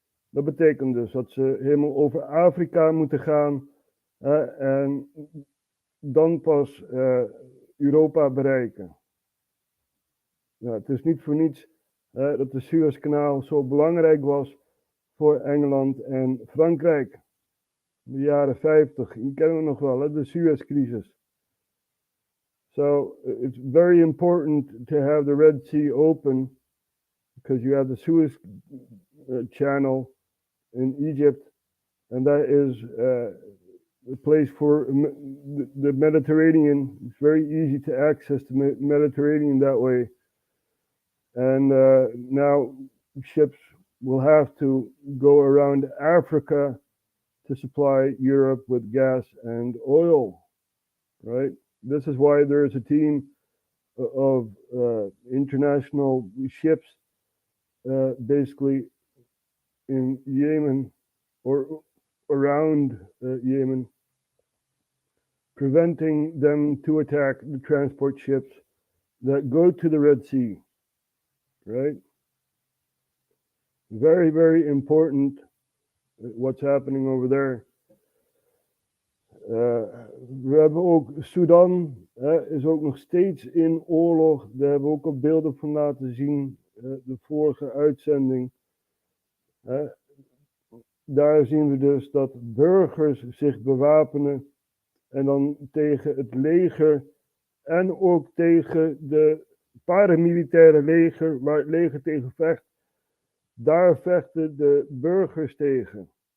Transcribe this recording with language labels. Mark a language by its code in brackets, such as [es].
[nl] Dat betekent dus dat ze helemaal over Afrika moeten gaan en dan pas Europa bereiken. Ja, het is niet voor niets dat de Suezkanaal zo belangrijk was voor Engeland en Frankrijk. In de jaren 50, die kennen we nog wel, de Suezcrisis. [en] So it's very important to have the Red Sea open because you have the Suez Channel in Egypt, and that is a place for the Mediterranean. It's very easy to access the Mediterranean that way. And now ships will have to go around Africa to supply Europe with gas and oil, right? This is why there is a team of international ships basically in Yemen or around Yemen, preventing them to attack the transport ships that go to the Red Sea, right? Very, very important what's happening over there. [nl] We hebben ook Sudan, is ook nog steeds in oorlog. Daar hebben we ook al beelden van laten zien, de vorige uitzending. Daar zien we dus dat burgers zich bewapenen en dan tegen het leger en ook tegen de paramilitaire leger, waar het leger tegen vecht, daar vechten de burgers tegen.